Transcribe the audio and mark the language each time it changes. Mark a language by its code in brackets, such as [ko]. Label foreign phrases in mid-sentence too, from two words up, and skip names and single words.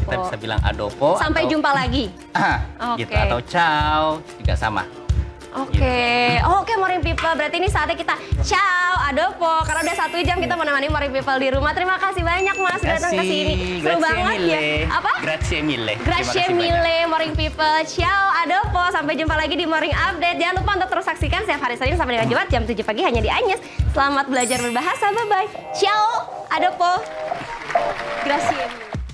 [id] Kita bisa bilang adopo. Sampai atau- jumpa lagi. Gitu. Oke. Atau ciao juga sama. Oke, Oke, Morning People. Berarti ini saatnya kita [it] ciao, adopo. [id] Karena udah 1 jam kita menemani Morning People di rumah. Terima kasih banyak Mas sudah datang ke sini. Seru Grazie banget mille. ya. Apa? [it] Grazie mille. Terima [id] Grazie kasih banyak. mille, Morning People. [it] Ciao, adopo. [id] Sampai jumpa lagi di Morning Update. Jangan lupa untuk terus saksikan setiap hari Senin sampai dengan Jumat jam 7 pagi hanya di Anyes. Selamat belajar berbahasa. Bye-bye. [it] Ciao, adopo. Grazie mille.